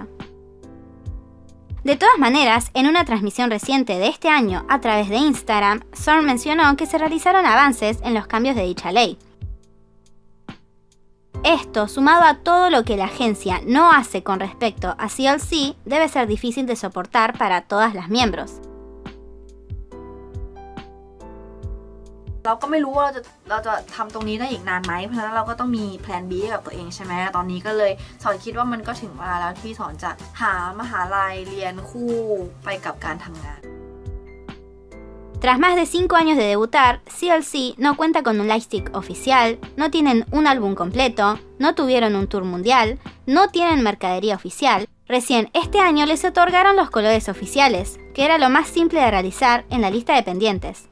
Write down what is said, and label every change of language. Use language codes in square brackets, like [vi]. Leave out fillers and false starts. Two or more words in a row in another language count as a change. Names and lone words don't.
[es] De todas maneras, en una transmisión reciente de este año a través de Instagram, Zorn mencionó que se realizaron avances en los cambios de dicha ley. Esto, sumado a todo lo que la agencia no hace con respecto a CLC, debe ser difícil de soportar para todas las miembros. [th] เราก็ไม่รู้ว่าเราจะทำตรงนี้ได้อีกนานไหมเพราะฉะนั้นเราก็ต้องมีแพลน B ให้กับตัวเองใช่ไหมตอนนี้ก็เลยสอนคิดว่ามันก็ถึงเวลาแล้วที่สอนจะหามหาลัยเรียนคู่ไปกับการทำงาน [es] Tras más de 5 años de debutar, CLC no cuenta con un lightstick oficial, no tienen un álbum completo, no tuvieron un tour mundial, no tienen mercadería oficial. Recién este año les otorgaron los colores oficiales, que era lo más simple de realizar en la lista de pendientes.